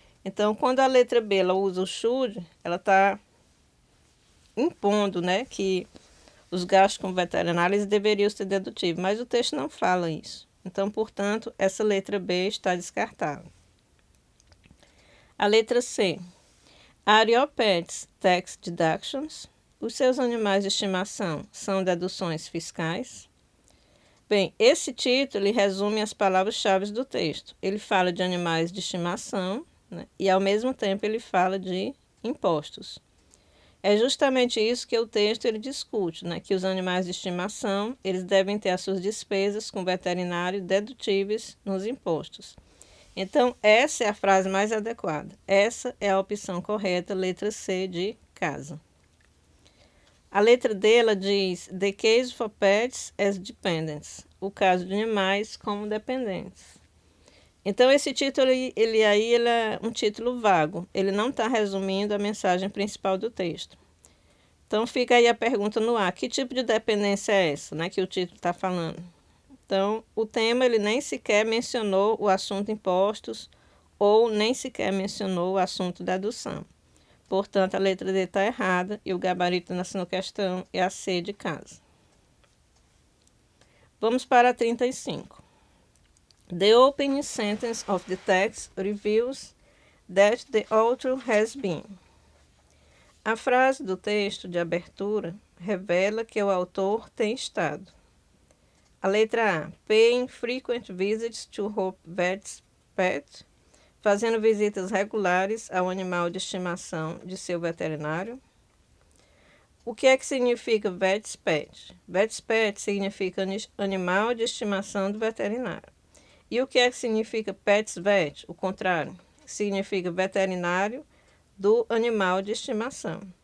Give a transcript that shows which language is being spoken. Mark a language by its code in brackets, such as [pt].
[pt] Então, quando a letra B ela usa o should, ela está impondo, né, que os gastos com veterinários deveriam ser dedutíveis, mas o texto não fala isso. Então, portanto, essa letra B está descartada. A letra C. [en] Are your pets tax deductions? [pt] Os seus animais de estimação são deduções fiscais? Bem, esse título resume as palavras-chave do texto. Ele fala de animais de estimação, né, e, ao mesmo tempo, ele fala de impostos. É justamente isso que o texto ele discute, né, que os animais de estimação eles devem ter as suas despesas com veterinário dedutíveis nos impostos. Então, essa é a frase mais adequada. Essa é a opção correta, letra C de casa. A letra D ela diz [en] The case for pets as dependents. [pt] O caso de animais como dependentes. Então, esse título ele é um título vago. Ele não está resumindo a mensagem principal do texto. Então, fica aí a pergunta no ar. Que tipo de dependência é essa, né, que o título está falando? Então, o tema ele nem sequer mencionou o assunto impostos ou nem sequer mencionou o assunto dedução. Portanto, a letra D está errada e o gabarito nessa questão é a C de casa. Vamos para a 35. [en] The opening sentence of the text reveals that the author has been. [pt] A frase do texto de abertura revela que o autor tem estado. A letra A. [en] Paying frequent visits to her vet's pet. [pt] Fazendo visitas regulares ao animal de estimação de seu veterinário. O que é que significa vet's pet? Vet's pet significa animal de estimação do veterinário. E o que é que significa pet's vet? O contrário, significa veterinário do animal de estimação.